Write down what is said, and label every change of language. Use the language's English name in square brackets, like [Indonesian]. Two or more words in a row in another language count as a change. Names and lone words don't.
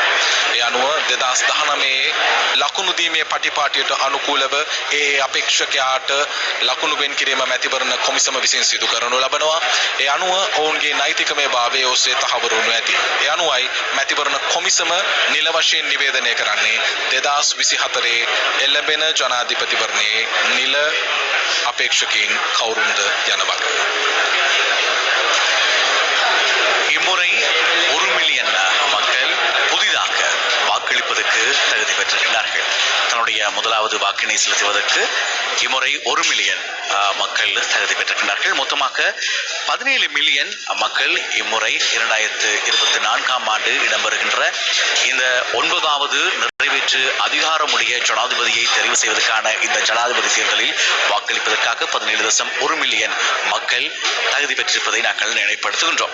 [Sinhala] ඒ අනුව 2019 ලකුණු දීමේ පටිපාටියට අනුකූලව ඒ අපේක්ෂකයාට ලකුණු වෙන් කිරීම මැතිවරණ කොමිසම විසින් සිදු කරනු ලබනවා. ඒ අනුව ඔවුන්ගේ නෛතිකමය භාවය ඔස්සේ තහවුරු වනු ඇති. ඒ අනුවයි මැතිවරණ කොමිසම නිල වශයෙන් නිවේදනය කරන්නේ 2024 එළඹෙන ජනාධිපතිවරණයේ නිල අපේක්ෂකයින් කවුරුන්ද යන බව. [Tamil] இம்முறை 1 மில்லியன் மக்கள் புதிதாக வாக்களிப்பதற்கு தகுதி பெற்றிருக்கிறார்கள். தன்னுடைய முதலாவது வாக்கினை செலுத்துவதற்கு இம்முறை 1 மில்லியன் மக்கள் தகுதி பெற்றிருக்கிறார்கள். மொத்தமாக 17 மில்லியன் மக்கள் இம்முறை 2024ஆம் ஆண்டு இடம்பெறுகின்ற இந்த 9வது நிறைவேற்று அதிகாரமுடைய ஜனாதிபதியை தெரிவு செய்வதற்கான இந்த ஜனாதிபதி தேர்தலில் வாக்களிப்பதற்காக 17.1 மில்லியன் மக்கள் தகுதி பெற்றிருப்பதை நாங்கள் நினைப்படுத்துகின்றோம்.